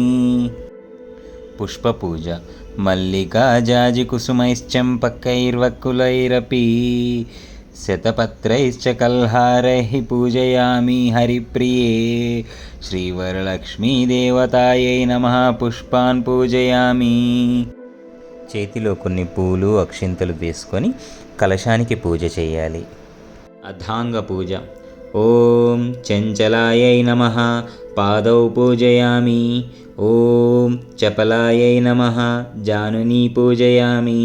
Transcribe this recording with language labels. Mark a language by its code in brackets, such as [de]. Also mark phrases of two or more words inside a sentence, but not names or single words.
[sa] पुष्पपूजा मल्लिका जाजिकुसुमैश्चम्पकैर्वकुलैरपि शतपत्रैश्च कल्हारैः पूजयामि हरिप्रिये। श्रीवरलक्ष्मीदेवतायै नमः पुष्पान् पूजयामि। [te] చేతిలో కొన్ని పూలు అక్షింతలు తీసుకొని కలశానికి పూజ చేయాలి. [sa] అథాంగ పూజ. ఓం చంచలాయై నమః పాదౌ పూజయామి. ఓం చపలాయై నమః జానునీ పూజయామి.